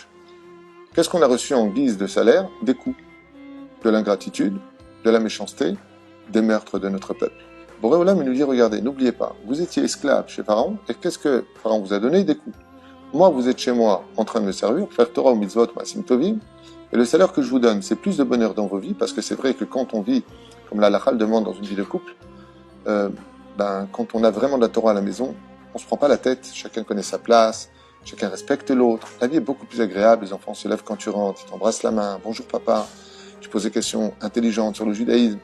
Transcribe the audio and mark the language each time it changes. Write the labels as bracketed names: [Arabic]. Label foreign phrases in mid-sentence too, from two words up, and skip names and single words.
[French] Qu'est-ce qu'on a reçu en guise de salaire ? Des coups, de l'ingratitude, de la méchanceté, des meurtres de notre peuple. Boré Olam nous dit, regardez, n'oubliez pas, vous étiez esclave chez Pharaon, et qu'est-ce que Pharaon vous a donné ? Des coups. Moi, vous êtes chez moi en train de me servir, faire Torah ou mitzvot, [Hebrew] מעשים טובים, [French] et le salaire que je vous donne, c'est plus de bonheur dans vos vies, parce que c'est vrai que quand on vit, comme la halakha le demande dans une vie de couple, quand on a vraiment de la Torah à la maison, on se prend pas la tête, chacun connaît sa place, chacun respecte l'autre. La vie est beaucoup plus agréable, les enfants se lèvent quand tu rentres, ils t'embrassent la main, bonjour papa, tu poses des questions intelligentes sur le judaïsme.